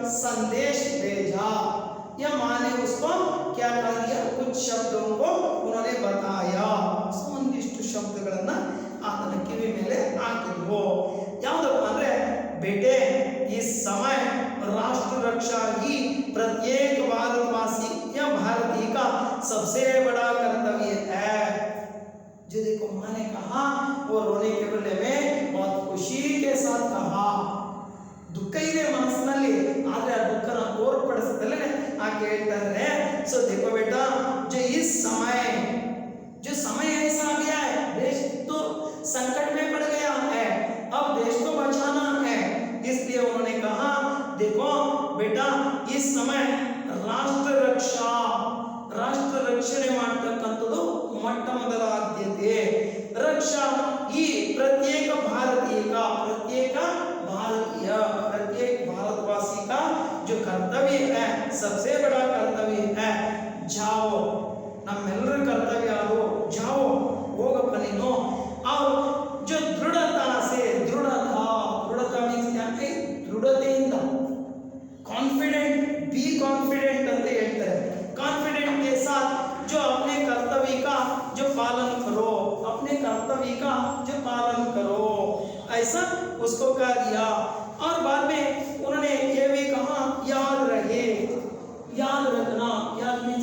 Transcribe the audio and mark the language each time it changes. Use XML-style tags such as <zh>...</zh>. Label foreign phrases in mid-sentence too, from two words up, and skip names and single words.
<hi>संदेश भेजा। या माँ ने उसको क्या कर दिया, कुछ शब्दों को उन्होंने बताया।</hi> <kn>ಒಂದಿಷ್ಟು ಶಬ್ದಗಳನ್ನ ಆತನ ಕಿವಿ ಮೇಲೆ ಹಾಕಿದ್ರು. ಯಾವುದಪ್ಪ ಅಂದ್ರೆ,</kn> <hi>बेटे इस समय राष्ट्र रक्षा ही प्रत्येक भारतवासी या भारतीय का सबसे बड़ा कर्तव्य है। जो देखो माँ ने कहा, वो रोने के बदले में बहुत खुशी के साथ कहा.</hi> <kn>ದುಃಖ ಇದೆ ಮನಸ್ಸಿನಲ್ಲಿ, ಆದ್ರೆ ಆ ದುಃಖನ ತೋರ್ಪಡಿಸದಲ್ಲೇ ಆಕೆ ಹೇಳ್ತಾರೆ,</kn> <hi>सो देखो बेटा, जो इस समय, जो समय ऐसा आ गया है, देश तो संकट में पड़ गया है, अब देश को बचाना है. इसलिए उन्होंने कहा, देखो बेटा, इस समय</hi> <kn>ರಾಷ್ಟ್ರ ರಕ್ಷಣೆ ಮಾಡತಕ್ಕಂಥದ್ದು ಮೊಟ್ಟ ಮೊದಲ ಆದ್ಯತೆ.</kn> <hi>रक्षा ಈ प्रत्येक भारतीय का, प्रत्येक भारतवासी का जो कर्तव्य है, सबसे बड़ा कर्तव्य है.</hi> <kn>जाओ, ನಮ್ಮೆಲ್ಲರ ಕರ್ತವ್ಯ ಅದು. जाओ, ಹೋಗಪ್ಪ ನೀನು.</kn> <hi>और जो दृढ़ता से, दृढ़ता मीन्स क्या है, दृढ़ತೆಯಿಂದ, कॉन्फिडेंट,</hi> <en>be confident</en> <kn>ಅಂತ ಹೇಳ್ತಾರೆ.</kn> <hi>कॉन्फिडेंट के साथ जो अपने कर्तव्य का जो पालन करो, अपने कर्तव्य का जो पालन करो, ऐसा उसको कह दिया. और बाद में उन्होंने ये भी कहा, याद रहे, याद रखना, याद मीन्स</hi>